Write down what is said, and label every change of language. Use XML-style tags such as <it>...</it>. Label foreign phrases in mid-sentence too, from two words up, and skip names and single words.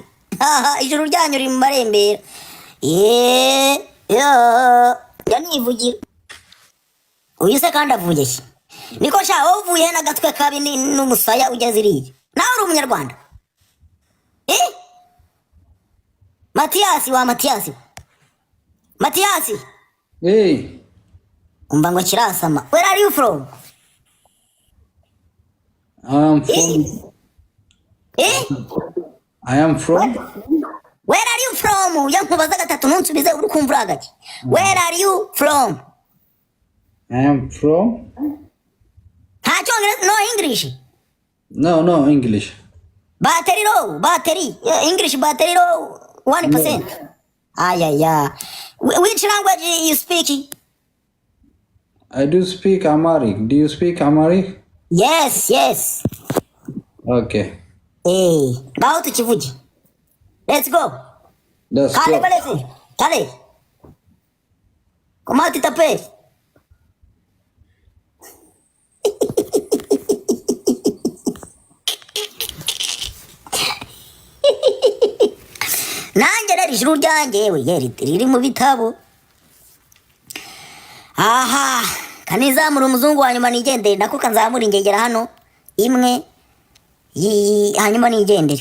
<rw>Ijuru ryanyu riri mu marembera. Yanivugira uyu se kandi avuye ki niko sha uvuye n'agatwe kabi n'umusaya ugeze iriya nawe uri umunyarwanda. Matiyasi umva ngo kirasama.</rw> <en>Where are you from? I am from. Where are you from?</en> <rw>Yankubaza gatatu nunsubize uri kumvura gake.</rw> <en>Where are you from? I am from. No English. No English. Battery low. English battery low 1%. Yeah. Which language you speak? I do speak Amharic. Do you speak Amharic? Yes. Okay. Hey, go to Chivuji. Let's go. Let's go. Kale. Come out to tape.</en> <rw>Nanjye rero ijuru ryanjye we riri mu bitabo. Aha, kanizamura umuzungu wa nyuma nigendere nako kanzamura ingegera hano imwe hanyuma nigendere.</rw>